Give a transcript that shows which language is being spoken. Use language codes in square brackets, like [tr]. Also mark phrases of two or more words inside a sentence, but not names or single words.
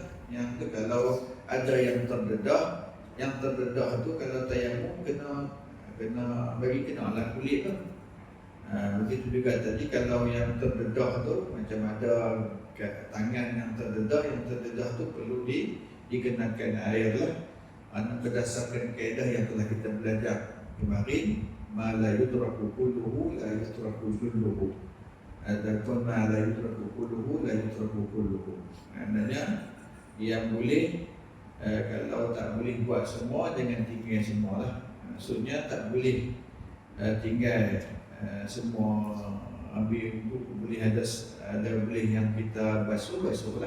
[ms] Yang tu kalau ada yang terdedah tu kalau tayamum kena bagi kenalah kulit tu. Begitu juga tadi kalau yang terdedah tu macam ada tangan yang terdedah tu perlu dikenakan air lah. Berdasarkan kaedah yang telah kita belajar kemarin, [ar] ما لا يدرك كله لا يترك جله. Adapun ما لا يدرك كله لا يترك كله. [ms] Maknanya yang boleh kalau tak boleh buat semua, jangan tinggal semua lah. Maksudnya tak boleh tinggal semua ambil untuk boleh ada boleh yang kita basuh lah.